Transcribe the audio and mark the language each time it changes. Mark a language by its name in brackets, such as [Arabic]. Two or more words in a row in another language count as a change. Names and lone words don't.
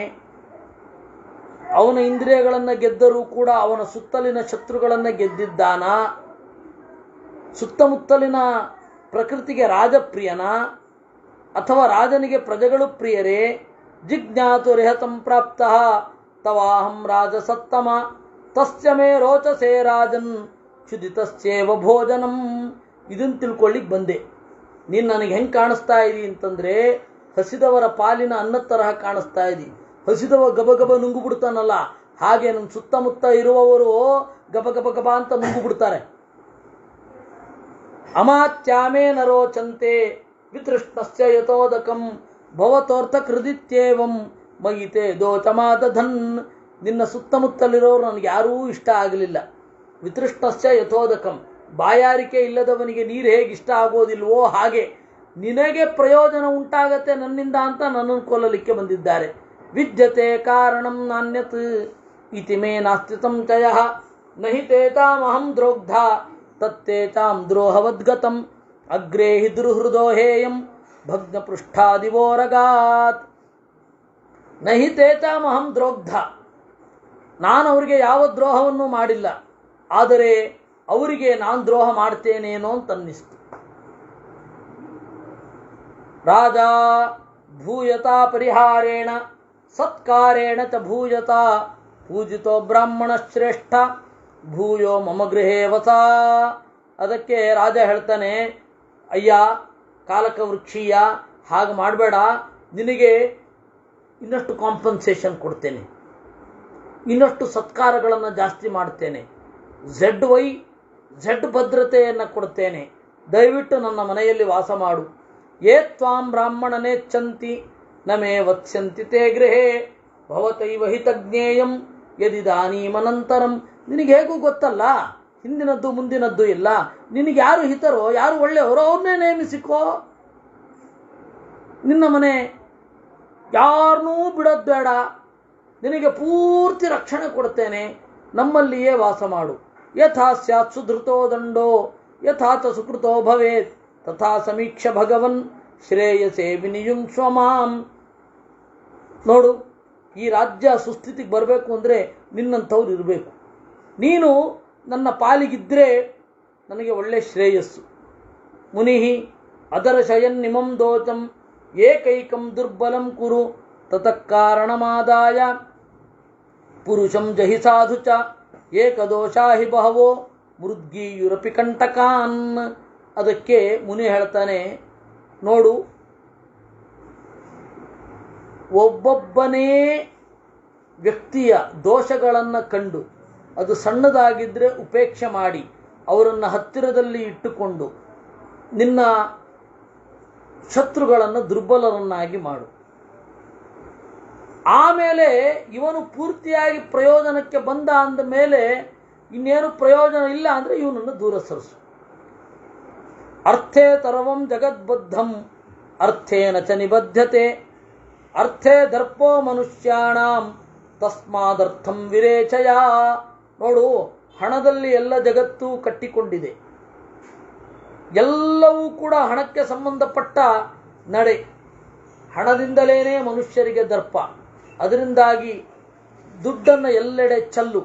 [Kannada] ಅವನ ಇಂದ್ರಿಯಗಳನ್ನು ಗೆದ್ದರೂ ಕೂಡ ಅವನ ಸುತ್ತಲಿನ ಶತ್ರುಗಳನ್ನು ಗೆದ್ದಿದ್ದಾನ? ಸುತ್ತಮುತ್ತಲಿನ ಪ್ರಕೃತಿಗೆ ರಾಜಪ್ರಿಯನ, ಅಥವಾ ರಾಜನಿಗೆ ಪ್ರಜೆಗಳು ಪ್ರಿಯರೇ? [Sanskrit] ಜಿಜ್ಞಾತು ರಿಹತಂ ಪ್ರಾಪ್ತ ತವಾಹಂ ರಾಜಸತ್ತಮ ತಸ್ಯ ಮೇ ರೋಚಸೇ ರಾಜನ್ ಕ್ಷುದಿತಸ್ಯೇವ ಭೋಜನಂ. [Kannada] ಇದನ್ನು ತಿಳ್ಕೊಳ್ಳಿಕ್ಕೆ ಬಂದೆ. ನೀನು ನನಗೆ ಹೆಂಗೆ ಕಾಣಿಸ್ತಾ ಇದಿ ಅಂತಂದರೆ, ಹಸಿದವರ ಪಾಲಿನ ಅನ್ನದ ತರಹ ಕಾಣಿಸ್ತಾ ಇದ್ದಿ. ಹಸಿದವ ಗಬಗಬ ನುಂಗು ಬಿಡ್ತಾನಲ್ಲ, ಹಾಗೆ ನನ್ನ ಸುತ್ತಮುತ್ತ ಇರುವವರು ಗಬಗಬ ಗಬ ಅಂತ ನುಂಗು ಬಿಡ್ತಾರೆ. [Sanskrit] ಅಮಾತ್ಯಾಮೇ ನರೋಚಂತೆ ವಿತೃಷ್ಣಸ್ಯ ಯಥೋದಕಂ ಭವತೋರ್ಥ ಕೃದಿತ್ಯೇವಂ ಮಯಿತೆ ದೋಚಮಾದಧನ್. [Kannada] ನಿನ್ನ ಸುತ್ತಮುತ್ತಲಿರೋರು ನನಗೆ ಯಾರೂ ಇಷ್ಟ ಆಗಲಿಲ್ಲ. [Sanskrit] ವಿತೃಷ್ಣಸ್ಯ ಯಥೋದಕಂ, [Kannada] ಬಾಯಾರಿಕೆ ಇಲ್ಲದವನಿಗೆ ನೀರು ಹೇಗೆ ಇಷ್ಟ ಆಗೋದಿಲ್ವೋ ಹಾಗೆ ನಿನಗೆ ಪ್ರಯೋಜನ ಉಂಟಾಗತ್ತೆ ನನ್ನಿಂದ ಅಂತ ನನ್ನನ್ನು ಕೊಲ್ಲಲಿಕ್ಕೆ ಬಂದಿದ್ದಾರೆ. [Sanskrit] ವಿದ್ಯತೆ ಕಾರಣಂ ನಾನ್ಯತ್ ಇತಿ ಮೇ ನಾಸ್ತಿ ಸಂಚಯ ನಹಿ ತೇತಾಮಹಂ ದ್ರೋಗ್ಧ ತತ್ತೇತಾಂ ದ್ರೋಹವದ್ಗತಂ ಅಗ್ರೇ ಹಿ ದುರ್ಹೃದೋ ಹೇಯಂ ಭಗ್ನಪೃಷ್ಠಾದಿವೋರಗಾತ್. ನಹಿ ತೇತಾಮಹಂ ದ್ರೋಗ್ಧ, [Kannada] ನಾನು ಅವರಿಗೆ ಯಾವ ದ್ರೋಹವನ್ನು ಮಾಡಿಲ್ಲ, ಆದರೆ ಅವರಿಗೆ ನಾನು ದ್ರೋಹ ಮಾಡ್ತೇನೇನೋ ಅಂತ ಅನ್ನಿಸ್ತು. [Sanskrit] ರಾಜ ಭೂಯತಾ ಪರಿಹಾರೇಣ ಸತ್ಕಾರೇಣ ಚ ಭೂಯತಾ ಪೂಜಿತೋ ಬ್ರಾಹ್ಮಣ ಶ್ರೇಷ್ಠ ಭೂಯೋ ಮಮ ಗೃಹೇ ವಸ. [Kannada] ಅದಕ್ಕೆ ರಾಜ ಹೇಳ್ತಾನೆ, ಅಯ್ಯ ಕಾಲಕ ವೃಕ್ಷೀಯ, ಹಾಗೆ ಮಾಡಬೇಡ, ನಿನಗೆ ಇನ್ನಷ್ಟು ಕಾಂಪನ್ಸೇಷನ್ ಕೊಡ್ತೇನೆ, ಇನ್ನಷ್ಟು ಸತ್ಕಾರಗಳನ್ನು ಜಾಸ್ತಿ ಮಾಡ್ತೇನೆ, ಝೆಡ್ ಭದ್ರತೆಯನ್ನು ಕೊಡ್ತೇನೆ, ದಯವಿಟ್ಟು ನನ್ನ ಮನೆಯಲ್ಲಿ ವಾಸ ಮಾಡು. [Sanskrit] ಯೇ ತ್ವಾಂ ಬ್ರಾಹ್ಮಣನೇಚ್ಛಂತಿ ನಮೇ ವತ್ಸ್ಯಂತಿ ತೇ ಗೃಹೇ ಭವತೈವ ಹಿತಜ್ಞೇಯಂ ಯದಿದಾನೀಮನಂತರಂ. [Kannada] ನಿನಗೆ ಹೇಗೂ ಗೊತ್ತಲ್ಲ, ಹಿಂದಿನದ್ದು ಮುಂದಿನದ್ದು ಇಲ್ಲ. ನಿನಗೆ ಯಾರು ಹಿತರೋ, ಯಾರು ಒಳ್ಳೆಯವರೋ ಅವ್ರನ್ನೇ ನೇಮಿಸಿಕೋ. ನಿನ್ನ ಮನೆ ಯಾರನ್ನೂ ಬಿಡೋದು ಬೇಡ, ನಿನಗೆ ಪೂರ್ತಿ ರಕ್ಷಣೆ ಕೊಡ್ತೇನೆ, ನಮ್ಮಲ್ಲಿಯೇ ವಾಸ ಮಾಡು. [Sanskrit] ಯಥಾ ಸ್ಯಾತ್ ಸುಧೃತೋ ದಂಡೋ ಯಥಾ ಚ ಸುಕೃತೋ ಭವೇತ್ ತಥಾ ಸಮೀಕ್ಷ ಭಗವನ್ ಶ್ರೇಯಸೇ ವಿನಿಯುಂಕ್ಷ್ವ ಮಾಂ. [Kannada] ನೋಡು, ಈ ರಾಜ್ಯ ಸುಸ್ಥಿತಿಗೆ ಬರಬೇಕು ಅಂದರೆ ನಿನ್ನಂಥವ್ರು ಇರಬೇಕು. ನೀನು ನನ್ನ ಪಾಲಿಗಿದ್ದರೆ ನನಗೆ ಒಳ್ಳೆ ಶ್ರೇಯಸ್ಸು. [Sanskrit] ಮುನಿಹಿ ಅದರ್ಶಯನ್ನಿಮಂ ದೋಚಂ ಏಕೈಕಂ ದುರ್ಬಲಂ ಕುರು ತತಃ ಕಾರಣಮಾದಾಯ ಪುರುಷಂ ಜಹಿ ಸಾಧು ಚ ಏಕದೋಷಾ ಹಿ ಬಹವೋ ಮೃದ್ಗೀಯುರಪಿ ಕಂಟಕಾನ್. [Kannada] ಅದಕ್ಕೆ ಮುನಿ ಹೇಳ್ತಾನೆ, ನೋಡು, ಒಬ್ಬೊಬ್ಬನೇ ವ್ಯಕ್ತಿಯ ದೋಷಗಳನ್ನು ಕಂಡು ಅದು ಸಣ್ಣದಾಗಿದ್ದರೆ ಉಪೇಕ್ಷೆ ಮಾಡಿ ಅವರನ್ನು ಹತ್ತಿರದಲ್ಲಿ ಇಟ್ಟುಕೊಂಡು ನಿನ್ನ ಶತ್ರುಗಳನ್ನು ದುರ್ಬಲರನ್ನಾಗಿ ಮಾಡು. ಆಮೇಲೆ ಇವನು ಪೂರ್ತಿಯಾಗಿ ಪ್ರಯೋಜನಕ್ಕೆ ಬಂದ ಅಂದ ಮೇಲೆ ಇನ್ನೇನು ಪ್ರಯೋಜನ ಇಲ್ಲ ಅಂದರೆ ಇವನನ್ನು ದೂರ ಸರಿಸು. [Sanskrit] ಅರ್ಥೇ ತರವಂ ಜಗದ್ಬದ್ಧಂ ಅರ್ಥೇನ ಚ ನಿಬದ್ಧತೆ ಅರ್ಥೇ ದರ್ಪೋ ಮನುಷ್ಯಾಣಾಂ ತಸ್ಮಾದರ್ಥಂ ವಿರೇಚಯ. [Kannada] ನೋಡು, ಹಣದಲ್ಲಿ ಎಲ್ಲ ಜಗತ್ತು ಕಟ್ಟಿಕೊಂಡಿದೆ. ಎಲ್ಲವೂ ಕೂಡ ಹಣಕ್ಕೆ ಸಂಬಂಧಪಟ್ಟ ನಡೆ. ಹಣದಿಂದಲೇ ಮನುಷ್ಯರಿಗೆ ದರ್ಪ. ಅದರಿಂದಾಗಿ ದುಡ್ಡನ್ನು ಎಲ್ಲೆಡೆ ಚೆಲ್ಲು.